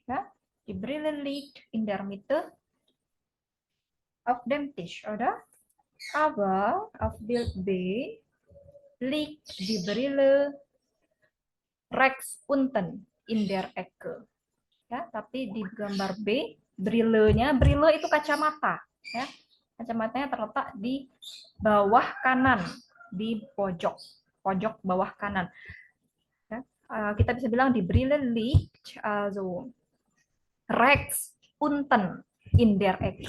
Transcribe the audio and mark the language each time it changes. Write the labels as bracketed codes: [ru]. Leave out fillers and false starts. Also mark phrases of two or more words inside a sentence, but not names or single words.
[de] Ja? Die Brille liegt in der Mitte auf dem Tisch, oder? Aber auf Bild B liegt die Brille rechts unten in der Ecke. [id] Ya, tapi di gambar B, brille itu kacamata. Ya. Kacamatanya terletak di bawah kanan, di pojok bawah kanan. Ya. Kita bisa bilang [de] die Brille liegt also rechts unten in der Ecke.